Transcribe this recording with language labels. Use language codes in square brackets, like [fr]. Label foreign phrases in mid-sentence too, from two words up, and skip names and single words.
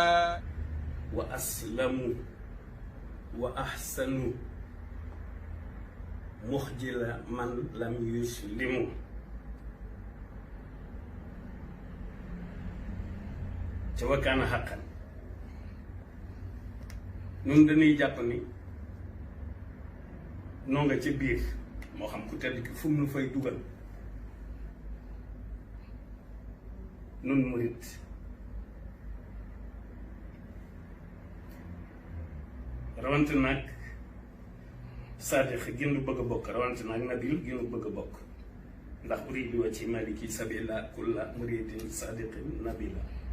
[ar] وأسلم وأحسن مخجل من لم يسلم وكان حقا [wo] ñun dañuy jàpp ni noo nga ci biir moo xam ku tedd ki fu mu fay dugal nun murit rawante nag saadix gi nu bëgg a bokk rawante nag nabil gi nu bëgg a bokk ndax [ar] أريد وجه مالكي سبيلا كل مريد صادق نبيلا